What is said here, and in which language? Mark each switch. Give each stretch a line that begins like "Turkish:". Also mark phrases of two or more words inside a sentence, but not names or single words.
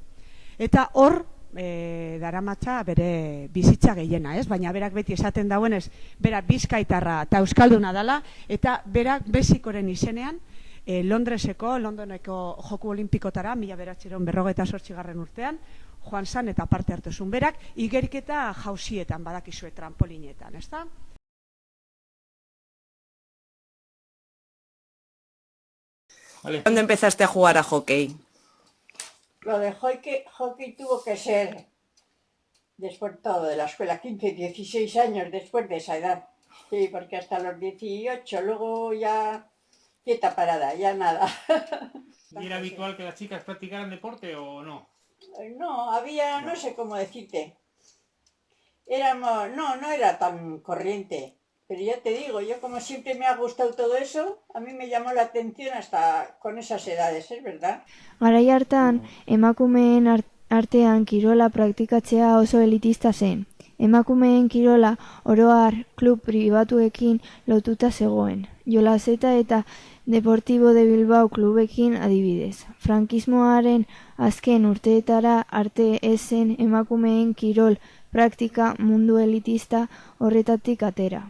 Basque: Eta hor daramatza bere bizitza gehiena, baina berak beti esaten dauenez, bera bizkaitarra eta euskalduna dela, eta berak Mexikoren izenean Londoneko Joku Olimpikotara 1958 urtean joan zan eta parte hartu zuen berak, igeriketa jausietan badakizue trampolinetan, ezta?
Spanish: ¿Cuándo empezaste a jugar a hockey? Lo de hockey tuvo que ser después todo de la escuela, 15, 16 años después de esa edad. Sí, porque hasta los 18, luego ya quieta parada, ya nada. ¿Y era habitual que las chicas practicaran deporte o no? No, había, no sé cómo decirte. No era tan corriente. Pero ya te digo, yo como siempre me ha gustado todo eso, a mí me llamó la atención hasta con esas edades, ¿es verdad?
Basque: Garai hartan, emakumeen artean kirola praktikatzea oso elitista zen. Emakumeen kirola oro har klub pribatuekin lotuta zegoen. Jolazeta eta Deportivo de Bilbao klubekin adibidez. Frankismoaren azken urteetara arte ezen emakumeen kirol praktika mundu elitista horretatik atera.